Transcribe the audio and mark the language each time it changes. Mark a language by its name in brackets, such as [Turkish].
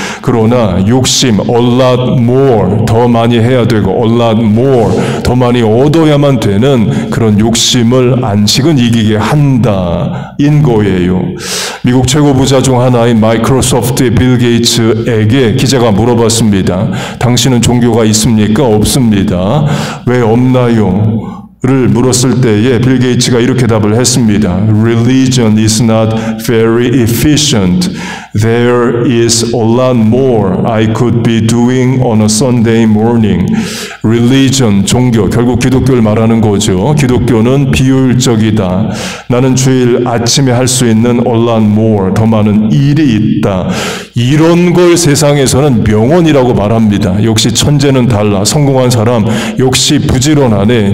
[Korean] 그러나 욕심, [English] a lot more, [Korean] 더 많이 해야 되고 a lot more, 더 많이 얻어야만 되는 그런 욕심을 안식은 이기게 한다인 거예요. 미국 최고 부자 중 하나인 마이크로소프트의 빌 게이츠에게 기자가 물어봤습니다. 당신은 종교가 있습니까? 없습니다. 왜 없나요? 를 물었을 때에 빌 게이츠가 이렇게 답을 했습니다. [English] Religion is not very efficient. There is a lot more I could be doing on a Sunday morning. [Korean] Religion, 종교, 결국 기독교를 말하는 거죠. 기독교는 비효율적이다. 나는 주일 아침에 할 수 있는 [English] a lot more, [Korean] 더 많은 일이 있다. 이런 걸 세상에서는 명언이라고 말합니다. 역시 천재는 달라. 성공한 사람 역시 부지런하네.